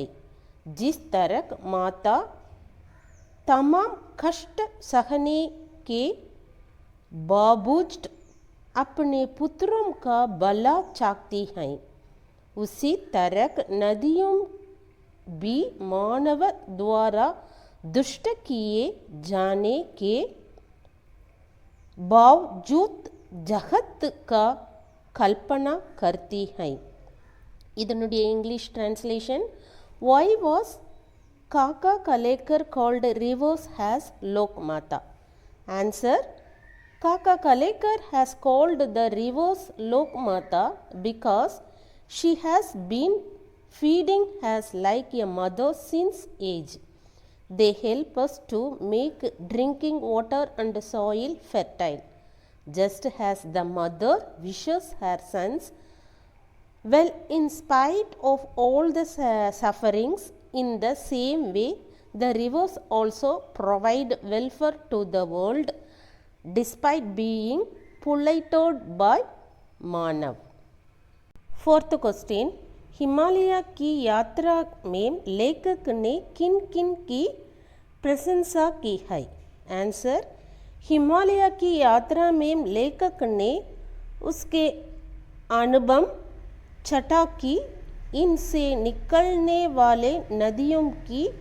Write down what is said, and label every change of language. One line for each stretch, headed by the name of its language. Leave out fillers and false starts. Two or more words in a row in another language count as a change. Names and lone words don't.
Hindi: जिस तरह माता तमाम कष्ट सहने के बावजूद अपने पुत्रों का भला चाहती हैं, उसी तरह नदियों भी मानव द्वारा दुष्ट किए जाने के बावजूद जगत का कल्पना करती हैं.
Tamil: இதனுடைய
English: English translation. Why was Kaka Kalekar called rivers as Lokmata? Answer. Kaka Kalekar has called the rivers Lokmata because she has been feeding us like a mother since age. They help us to make drinking water and soil fertile, just as the mother wishes her sons well in spite of all the sufferings. In the same way, the rivers also provide welfare to the world despite being polluted by मानव. fourth question.
Hindi: हिमालय की यात्रा में लेखक ने किन किन की प्रशंसा की है? आंसर. हिमालय की यात्रा में लेखक ने उसके अनुभव, चटाकी, इनसे निकलने वाले नदियों की